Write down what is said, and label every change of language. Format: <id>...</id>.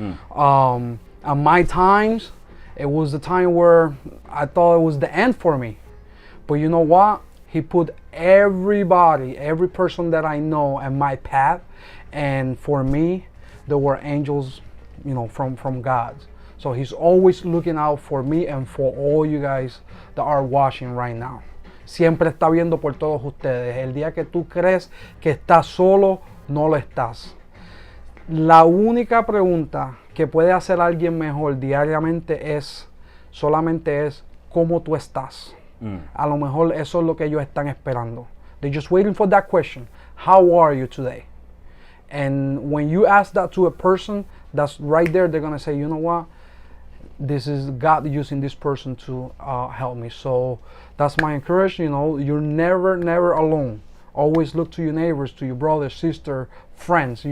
<en>At my times, it was the time where I thought it was the end for me. But you know what? He put every person that I know in my path. And for me, there were angels, from God. So he's always looking out for me and for all you guys that are watching right now.</en> <es>Siempre está viendo por todos ustedes. El día que tú crees que estás solo, no lo estás. La única pregunta que puede hacer alguien mejor diariamente solamente es cómo tú estás. A lo mejor eso es lo que ellos están esperando.</es> <en>They're just waiting for that question. How are you today? And when you ask that to a person, that's right there, they're going to say, you know what? This is God using this person to help me. So that's my encouragement. You're never alone. Always look to your neighbors, to your brother, sister, friends.</en>